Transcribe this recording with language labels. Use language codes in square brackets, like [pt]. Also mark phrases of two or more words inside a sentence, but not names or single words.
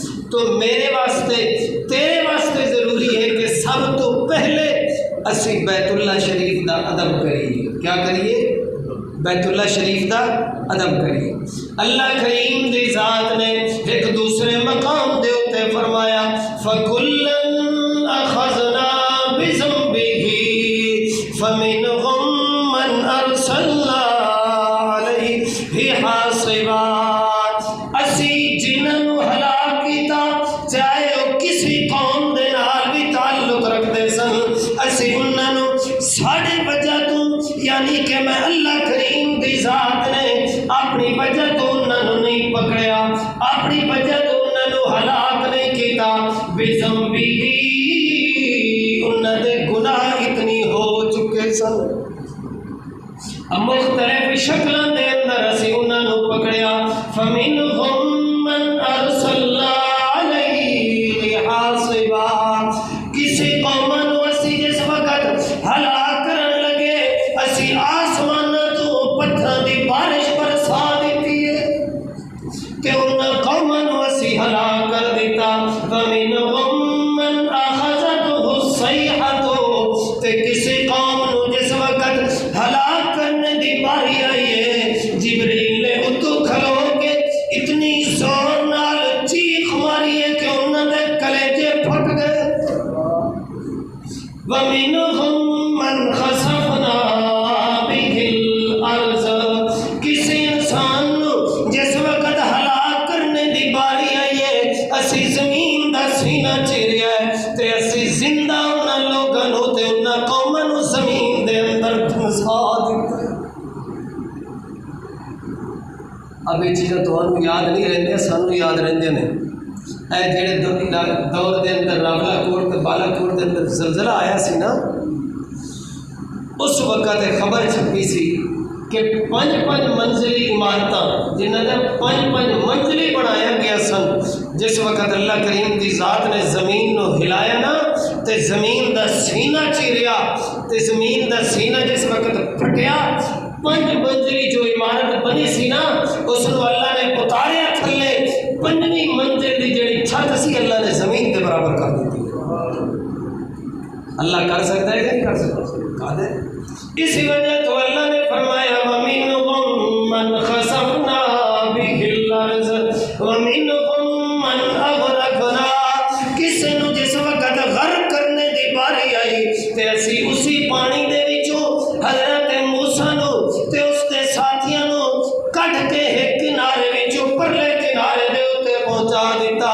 [pa] تو میرے واسطے تیرے واسطے ضروری ہے کہ سب تو پہلے اسی بیت اللہ شریف دا ادب کریے۔ کیا کریے؟ بیت اللہ شریف دا ادب کریے۔ اللہ کریم دی ذات نے ایک دوسرے مقام دے اوتے فرمایا [ar] فَكُلًّا أَخَذْنَا بِذَنبِهِ فَمِنْهُمْ مَنْ أَرْسَلْنَا عَلَيْهِ حَاصِبًا، [pa] اسی جنہاں نوں ہلاک کیتا چاہے وہ کسی قوم دے نال بھی تعلق رکھدے سن، اسی انہاں نوں ساڈے وجہ تو، یعنی کہ میں اللہ کریم دی ذات نے اپنی وجہ تو انہاں نوں نہیں پکڑیا، اپنی وجہ تو انہاں نوں ہلاک نہیں کیتا، بِذَنبِهِ انہاں دے گناہ اتنی ہو چکے سن، مختلف شکلاں دے اندر اسی انہاں نوں پکڑیا۔ [ar] فَمِنْهُمْ مَنْ أَرْسَلْنَا عَلَيْهِ حَاصِبًا، [pa] کسی قوم نوں اسی جس وقت ہلاک کرن لگے اسی آسمان تو پتھراں دی بارش برسا دیتی ہے کہ انہاں قوماں نوں اسی ہلاک کر دیتا۔ [ar] فَمِنْهُمْ مَنْ أَخَذَتْهُ الصَّيْحَةُ، [pa] تے کسی قوم نوں جس وقت ہلاک کرنے دی باری آئی ہے، جبریل نے اتو کھلو کے اتنی زور نال چیخ ماری ہے کہ انہوں نے کلیجے پھٹ گئے۔ [ar] وَمِنْهُمْ مَنْ خَسَفْنَا بِهِ الْأَرْضَ، [pa] کسی انسان نوں جس وقت ہلاک کرنے دی باری آئی ہے اسی زمین دا سینہ چیریا ہے تے اسی زندہ انہاں لوگاں نوں تے انہاں قوماں نوں زمین دے اندر دھنسا دیتا ہے۔ [ur] اب یہ چیزیں تمہیں یاد نہیں رہندے، [pa] سانوں یاد رہندے نے۔ اے جڑے دور دے اندر راولا کوٹ تے بالا کوٹ دے اندر زلزلہ آیا سی نا، اس وقت خبر چھپی سی کہ 5 منزلی عمارتاں جنہاں نے 5 منزلی بنایا گیا سن، جس وقت اللہ کریم دی ذات نے زمین نو ہلایا نا تے زمین دا سینہ چیریا تے زمین دا سینہ جس وقت پھٹیا، 5 منزلی جو عمارت بنی سی نا اس نو اللہ نے اتاریا تھلے، 5ویں منزل دی جڑی چھت سی اللہ نے زمین کے برابر کر دیتی۔ اللہ کر سکتا ہے کہ نہیں کر سکتا؟ قادر۔ اسی وجہ تو اللہ نے فرمایا [ar] وَمِنْهُمْ مَنْ خَسَفْنَا بِهِ الْأَرْضَ وَمِنْهُمْ مَنْ أَغْرَقْنَا، [pa] کسی نو جس وقت غرق کرنے دی باری آئی تے اسی اسی پانی دے وچوں حضرت موسیٰ نو تے اس دے ساتھیاں نو کٹ کے ایک کنارے وچوں پرلے کنارے دے اوتے پہنچا دیتا۔